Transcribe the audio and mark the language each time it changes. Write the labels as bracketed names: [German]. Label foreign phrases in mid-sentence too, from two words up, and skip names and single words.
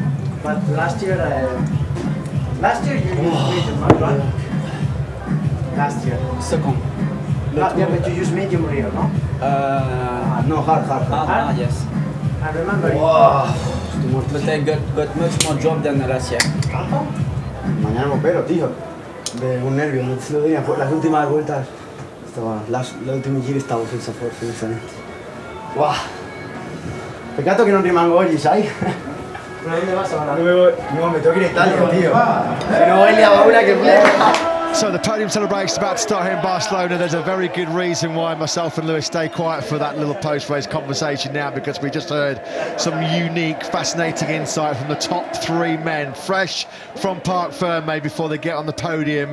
[English] But last year you used medium, right? Last year. Second. Yeah, but you use medium rear, no? No, hard. Yes. I remember. Wow. But I got much more job than last year. [Spanish] Mañana me opero, tío. De un nervio, no te lo diría. Las últimas vueltas, la última giro estaba [Italian] senza forza, onestamente. [English] Wow. [Italian] Peccato che non rimango oggi, sai? [Spanish] ¿Pero dónde vas ahora? No, me tengo que ir a Italia, tío. Si no, hoy le hago una que [English] So the podium celebration is about to start here in Barcelona. There's a very good reason why myself and Lewis stay quiet for that little post-race conversation now, because we just heard some unique, fascinating insight from the top 3 men, fresh from Parc Ferme before they get on the podium.